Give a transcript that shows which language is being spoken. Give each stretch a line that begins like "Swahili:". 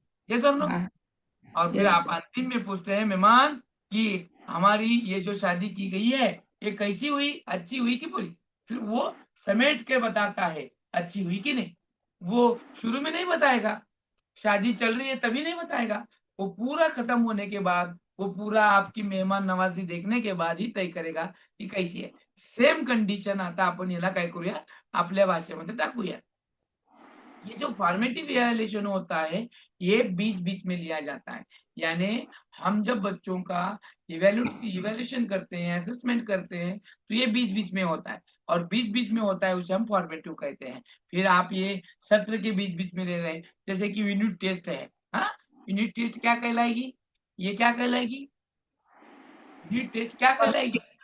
Hindi: ये सब लोग। और फिर आप अंतिम में पूछते हैं मेहमान कि हमारी ये जो शादी की गई है ये कैसी हुई, अच्छी हुई कि बुरी? फिर वो समेट के बताता है अच्छी हुई कि नहीं। वो शुरू में नहीं बताएगा, शादी चल रही है तभी नहीं बताएगा, वो पूरा खत्म होने के बाद, वो पूरा आपकी मेहमान नवाजी देखने के बाद ही तय करेगा की कैसी आहे.
Marathi: सेम कंडिशन आता आपण याला काय करूया, आपल्या भाषेमध्ये टाकूया.
Hindi: ये जो फॉर्मेटिव इवैल्यूएशन होता है ये बीच बीच में लिया जाता है, यानी हम जब बच्चों का इवैल्यूएशन करते हैं, असेसमेंट करते हैं, तो ये बीच बीच में होता है, और बीच बीच में होता है उसे हम फॉर्मेटिव कहते हैं. फिर आप ये सत्र के बीच बीच में ले रहे हैं, जैसे कि यूनिट टेस्ट है, हाँ यूनिट टेस्ट क्या कहलाएगी, ये क्या कहलाएगी, यूनिट टेस्ट क्या कहलाएगी,